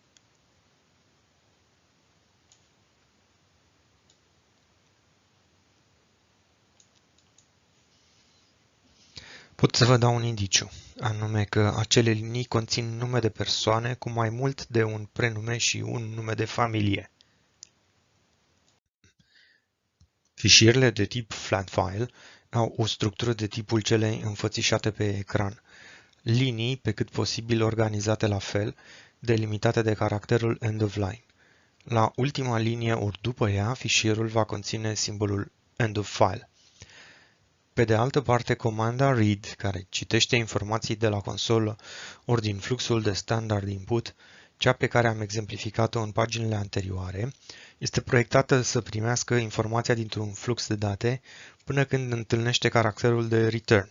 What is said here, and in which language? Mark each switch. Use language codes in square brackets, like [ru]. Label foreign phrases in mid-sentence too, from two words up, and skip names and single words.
[ro] Pot să vă dau un indiciu, anume că acele linii conțin nume de persoane cu mai mult de un prenume și un nume de familie. Fișierele de tip [en] flat file [ro] au o structură de tipul celei înfățișate pe ecran. Linii, pe cât posibil organizate la fel, delimitate de caracterul [en] end of line. [ro] La ultima linie ori după ea, fișierul va conține simbolul [en] end of file. [ro] Pe de altă parte, comanda read, care citește informații de la consolă ori din fluxul de [en] standard input, [ro] cea pe care am exemplificat-o în paginile anterioare, este proiectată să primească informația dintr-un flux de date până când întâlnește caracterul de return.